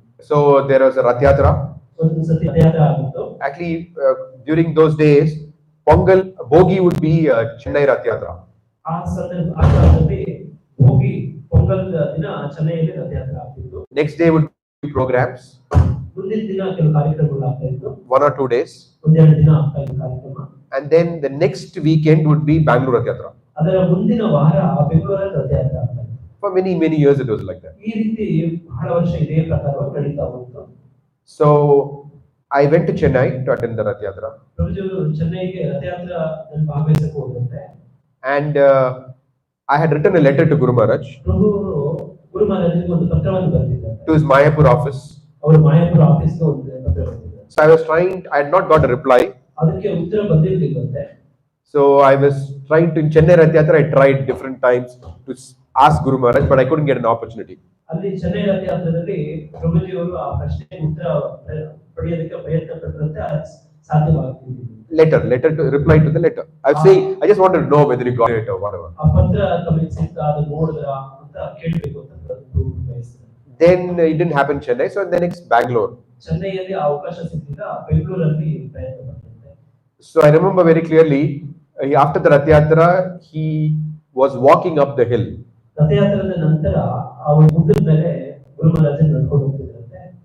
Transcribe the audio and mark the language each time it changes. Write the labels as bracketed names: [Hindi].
[English] So there was a Rath Yatra. [Kannada] ಒಂದು ಸತಿ ರಥಯಾತ್ರೆ ಆಗಿತ್ತು. [English] Actually, during those days, Pongal Bogi would be Chennai Rath Yatra. [Kannada] ಆ ಸಂದರ್ಭದಲ್ಲಿ ಭೋಗಿ ಪೊಂಗಲ್ ದಿನ ಚೆನ್ನೈಯಲ್ಲಿ ರಥಯಾತ್ರೆ ಆಗ್ತಿತ್ತು. [English] Next day would be programs. [Kannada] ಮುಂದಿನ ದಿನ ಕೆಲವು ಕಾರ್ಯಕ್ರಮಗಳು ಆಗ್ತಾ ಇತ್ತು. [English] 1 or 2 days. [Kannada] ಒಂದೆರಡು ದಿನ ಆಗ್ತಾ ಇತ್ತು ಕಾರ್ಯಕ್ರಮ. [English] And then the next weekend would be Bengaluru Rath Yatra. [Kannada] ಅದರ ಮುಂದಿನ ವಾರ ಬೆಂಗಳೂರಲ್ಲಿ ರಥಯಾತ್ರೆ ಆಗ್ತಾ ಇತ್ತು. [English] For many years it was like that. [Kannada] ಈ ರೀತಿ ಬಹಳ ವರ್ಷ ಇದೇ ಪ್ರಕಾರವಾಗಿ ನಡೀತಾ ಹೋಯಿತು. [English] So I went to Chennai to attend the Rath Yatra. [Kannada] ಪ್ರಭುಜಿಯವರು ಚೆನ್ನೈಗೆ ರಥಯಾತ್ರೆಯಲ್ಲಿ ಭಾಗವಹಿಸಕ್ಕೆ ಹೋದಂತೆ. [English] And I had written a letter to Guru Maharaj [Kannada] ಪ್ರಭುವರು ಗುರು ಮಹಾರಾಜರಿಗೆ ಒಂದು ಪತ್ರವನ್ನು ಬರೆದಿದ್ದಾರೆ. [English] to his Mayapur office. [Kannada] ಅವರು ಮಾಯಾಪುರ ಆಫೀಸ್ಗೆ ಒಂದು ಪತ್ರ ಬರೆದಿದ್ದಾರೆ. [English] So I was trying, I had not got a reply. [Kannada] ಅದಕ್ಕೆ ಉತ್ತರ ಬಂದಿರಲಿಲ್ಲಂತೆ. [English] So I was trying to, in Chennai Rath Yatra, I tried different times to ask Guru Maharaj, but I couldn't get an opportunity. [Kannada] ಅಲ್ಲಿ ಚೆನ್ನೈ ರಥಯಾತ್ರೆಯಲ್ಲಿ ಪ್ರಭುಜಿಯವರು ಆ ಪ್ರಶ್ನೆಗೆ ಉತ್ತರ ಪಡೆಯೋದಕ್ಕೆ ಪ್ರಯತ್ನ ಪಟ್ಟರಂತೆ ಸಾಧ್ಯವಾಗ್ತಿಲ್ಲ. [English] Letter to reply to the letter. I just wanted to know whether you got it or whatever. [Kannada] ಆ ಪತ್ರ ತಮಗೆ ಸಿಕ್ತಾ ಅದನ್ನ ನೋಡಿದ್ರಾ ಅಂತ ಕೇಳಬೇಕು ಅಂತ ಬಯಸ್ತಾರೆ. [English] Then it didn't happen in Chennai, so the next Bangalore. [Kannada] ಚೆನ್ನೈಯಲ್ಲಿ ಅವಕಾಶ ಸಿಕ್ಕಿಲ್ಲ, ಬೆಂಗಳೂರಲ್ಲಿ ಪ್ರಯತ್ನ ಪಟ್ಟಿದ್ದೆ. [English] So I remember very clearly, after the Rath Yatra, he was walking up the hill. [Kannada] ರಥಯಾತ್ರದ ನಂತರ ಅವರು ಗುಡ್ಡದ ಮೇಲೆ ಗುರು ಮಹಾರಾಜರು ನಡ್ಕೊಂಡು ಹೋಗ್ತಿದ್ರಂತೆ.